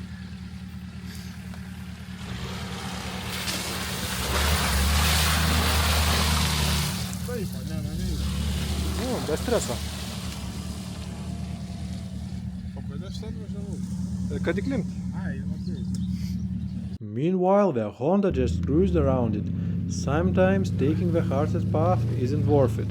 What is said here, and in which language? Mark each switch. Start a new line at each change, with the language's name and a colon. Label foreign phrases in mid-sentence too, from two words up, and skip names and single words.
Lithuanian: Taip, ne. Be streso. O kada aš ten važiavau? Kad įklimpt. Ai, okei.
English: Meanwhile, the Honda just cruised around it. Sometimes taking the hardest path isn't worth it.